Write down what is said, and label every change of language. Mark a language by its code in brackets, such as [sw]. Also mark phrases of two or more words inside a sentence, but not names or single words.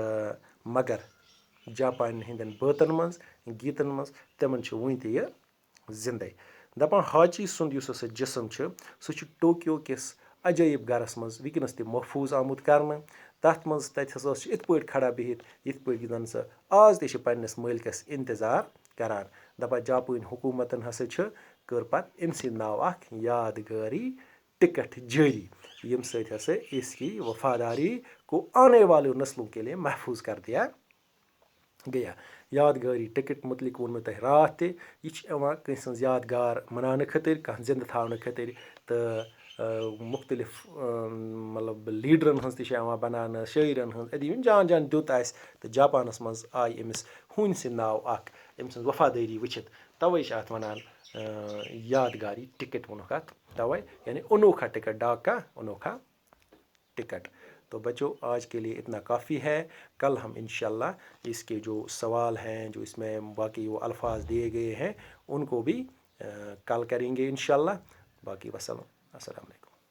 [ks] मगर जापान हंदन बातन मज गीतन मज तमन वन यह زِندَے دَپان حاجی سُنٛد یُس ہسا جسم چھُ سُہ چھُ ٹوکیو کِس عجٲیب گَرَس منٛز وٕنکٮ۪نَس تہِ محفوٗظ آمُت کرنہٕ تَتھ منٛز تَتہِ ہسا چھِ یِتھ پٲٹھۍ کھڑا بِہِتھ یِتھ پٲٹھۍ زَن سُہ آز تہِ چھِ پنٛنِس مٲلکَس اِنتظار کران دَپان جاپٲنۍ حکوٗمتَن ہسا چھِ کٔر پَتہٕ أمۍ سٕنٛدۍ ناو اکھ یادگٲری ٹِکٹ جٲری ییٚمہِ سۭتۍ ہسا [ur] اس کی وفاداری کو آنے والے نسلوں کے لیے محفوٗظ کر دیا [ks] گیا یادگٲری ٹِکٹ متعلق ووٚن مےٚ تۄہہِ راتھ تہِ یہِ چھِ یِوان کٲنٛسہِ ہٕنٛز یادگار مناونہٕ خٲطرٕ کانٛہہ زِندٕ تھاونہٕ خٲطرٕ تہٕ مختلف مطلب لیٖڈرَن ہٕنٛز تہِ چھِ یِوان بَناونہٕ شٲعرَن ہٕنٛز أدی یِم جان جان دیُت آسہِ تہٕ جاپانَس منٛز آیہِ أمِس ہوٗنۍ سٕنٛدۍ ناو اَکھ أمۍ سٕنٛز وفادٲری وٕچھِتھ تَوَے چھِ اَتھ وَنان یادگاری ٹِکٹ ووٚنُکھ اَتھ تَوَے یعنی انوکھا ٹِکٹ [ur] ڈاک کا انوکھا ٹکٹ تو بچوں آج کے لیے اتنا کافی ہے کل ہم انشاءاللہ اس کے جو سوال ہیں جو اس میں باقی وہ الفاظ دیے گئے ہیں ان کو بھی کل کریں گے انشاءاللہ باقی [ar] السلام علیکم